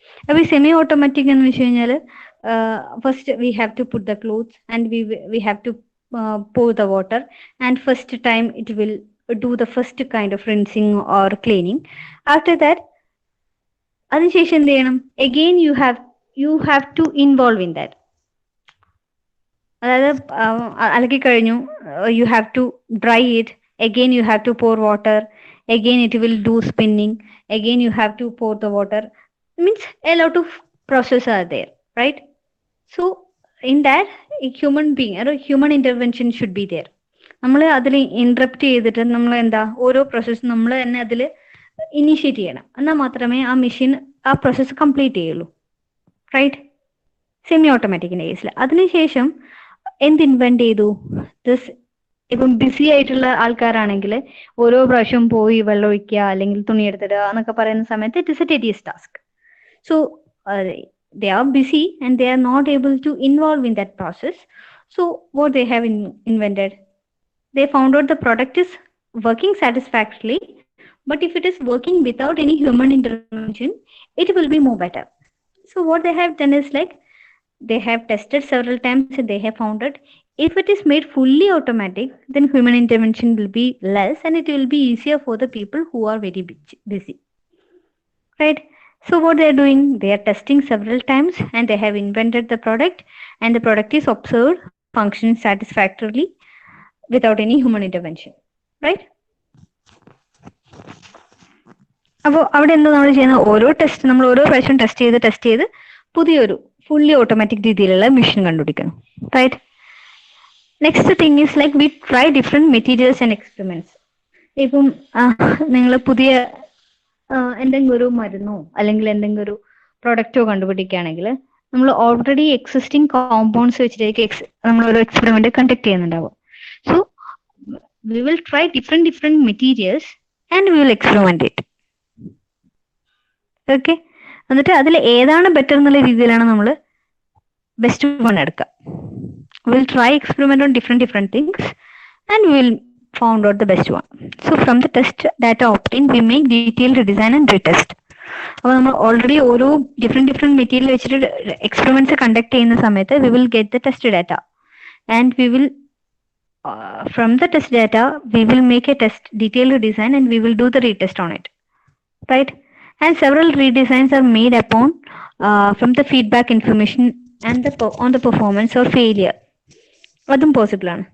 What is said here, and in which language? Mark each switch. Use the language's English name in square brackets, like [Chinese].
[Malayalam] അപ്പോൾ ഈ semi automatic എന്ന് വെച്ച് കഴിഞ്ഞാൽ [English] First we have to put the clothes and we have to pour the water, and first time it will do the first kind of rinsing or cleaning. After that, [Malayalam] അതിനുശേഷം എന്ത് ചെയ്യണം? [English] Again you have to involve in that. [Malayalam] അതായത് അലക്കി കഴിഞ്ഞു, [English] you have to dry it, again you have to pour water, again it will do spinning, again you have to pour the water. Means a lot of process are there, right? So in that a human being or human intervention should be there. [Malayalam] നമ്മൾ അതിൽ interrupt ചെയ്തിട്ട് നമ്മൾ ഓരോ പ്രോസസ്സും നമ്മൾ തന്നെ അതിൽ initiate ചെയ്യണം. എന്നാൽ മാത്രമേ ആ മെഷീൻ ആ പ്രോസസ്സ് കംപ്ലീറ്റ് ചെയ്യുള്ളൂ. റൈറ്റ്? സെമി ഓട്ടോമാറ്റിക്കിന്റെ കേസിൽ. അതിനുശേഷം എന്ത് ഇൻവെന്റ് ചെയ്തു? ദിസ് ഇപ്പം ബിസി ആയിട്ടുള്ള ആൾക്കാരാണെങ്കിൽ ഓരോ പ്രാവശ്യം പോയി വെള്ളം ഒഴിക്കുക അല്ലെങ്കിൽ തുണി എടുത്തിടുക എന്നൊക്കെ പറയുന്ന സമയത്ത് [English] It is a tedious task. So they are busy and they are not able to involve in that process. So what they have invented, they found out the product is working satisfactorily, but if it is working without any human intervention, it will be more better. So what they have done is like they have tested several times and they have found that if it is made fully automatic, then human intervention will be less and it will be easier for the people who are very busy. Right? So what they are doing, they are testing several times and they have invented the product, and the product is observed functioning satisfactorily without any human intervention. Right? [Malayalam] അപ്പോൾ അവിടെ എന്താ നമ്മൾ ചെയ്യുന്ന, ഓരോ test നമ്മൾ ഓരോ പ്രാവശ്യം test ചെയ്ത് പുതിയൊരു ഫുള്ളി ഓട്ടോമാറ്റിക് രീതിയിലുള്ള മെഷീൻ കണ്ടുപിടിക്കണം. Right? [English] Next thing is like we try different materials and experiments. [Malayalam] ഇപ്പം നിങ്ങൾ പുതിയ എന്തെങ്കിലും ഒരു മരുന്നോ അല്ലെങ്കിൽ എന്തെങ്കിലും ഒരു പ്രൊഡക്റ്റോ കണ്ടുപിടിക്കുകയാണെങ്കിൽ നമ്മൾ ഓൾറെഡി എക്സിസ്റ്റിംഗ് കോമ്പൗണ്ട്സ് വെച്ചിട്ടേക്ക് നമ്മൾ ഒരു എക്സ്പെരിമെന്റ് കണ്ടക്ട് ചെയ്യുന്നുണ്ടാവും. [English] So we will try different materials and we will experiment it. [Malayalam] Okay? എന്നിട്ട് അതിൽ ഏതാണ് ബെറ്റർ എന്നുള്ള രീതിയിലാണ് നമ്മൾ ബെസ്റ്റ് വൺ എടുക്കുക. [English] Will try experiment on different things and will found out the best one. So from the test data obtained, we make detailed design and retest. [Malayalam] അപ്പോൾ നമ്മൾ already ഓരോ ഡിഫറെന്റ് മെറ്റീരിയൽ വെച്ചിട്ട് experiments conduct ചെയ്യുന്ന സമയത്ത് [English] We will get the test data and we will from the test data we will make a test detailed design and we will do the retest on it. Right? And several redesigns are made upon from the feedback information and on the performance or failure. [Malayalam] അതും possible ആണ്.